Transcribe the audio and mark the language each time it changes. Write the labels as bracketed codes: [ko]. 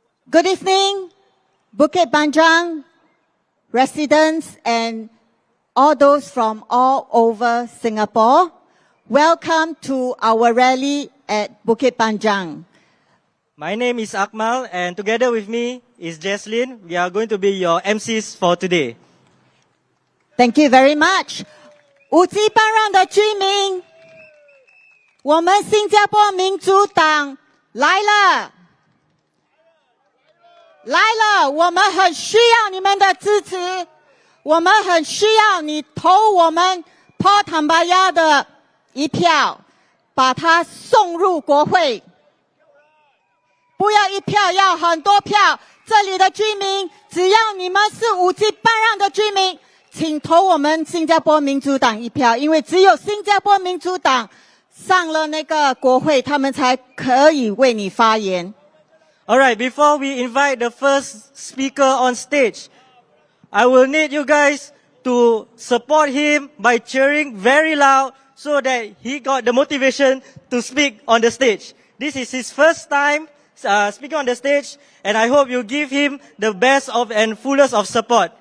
[en] Good evening, Bukit Panjang residents and all those from all over Singapore. Welcome to our rally at Bukit Panjang. My name is Akmal, and together with me is Jesslyn. We are going to be your MCs for today. Thank you very much. [zh] 五级半让的居民，我们新加坡民主党来了，来了！我们很需要你们的支持，我们很需要你投我们 Paul Tambaya 的一票，把它送入国会。不要一票，要很多票。这里的居民，只要你们是五级半让的居民，请投我们新加坡民主党一票，因为只有新加坡民主党上了那个国会，他们才可以为你发言。 [en] Alright, before we invite the first speaker on stage, I will need you guys to support him by cheering very loud so that he got the motivation to speak on the stage. This is his first time speaking on the stage, and I hope you give him the best of and fullest of support.